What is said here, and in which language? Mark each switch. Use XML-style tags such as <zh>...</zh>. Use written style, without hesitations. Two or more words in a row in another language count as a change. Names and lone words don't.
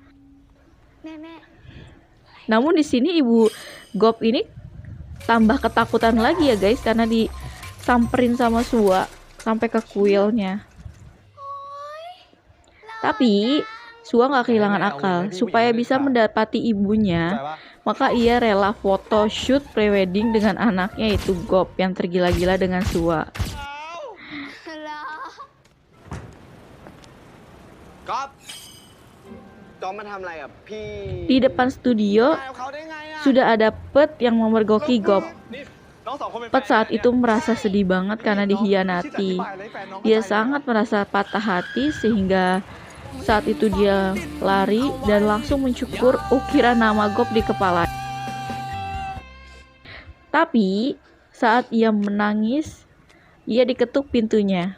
<id>Namun di sini ibu Gop ini tambah ketakutan lagi ya guys, karena disamperin sama Sua sampai ke kuilnya. Tapi Sua nggak kehilangan akal. Supaya bisa mendapati ibunya, maka ia rela</id> <en>foto shoot prewedding</en> <id>dengan anaknya yaitu Gop yang tergila-gila dengan Sua.</id> <th>ก๊อฟจอมมาทำอะไรกับพี่</th> <id>Di depan studio</id> <th>ตายกับเขาได้ไงอะ</th> <id>sudah ada Pet yang memergoki Gop.</id> <th>นี่น้องสองคนเป็นแฟน</th> <id>Pet saat itu merasa sedih banget karena dikhianati. Dia sangat merasa patah hati sehingga saat itu dia lari dan langsung mencukur ukiran nama Gop di kepala. Tapi saat ia menangis, ia diketuk pintunya.</id>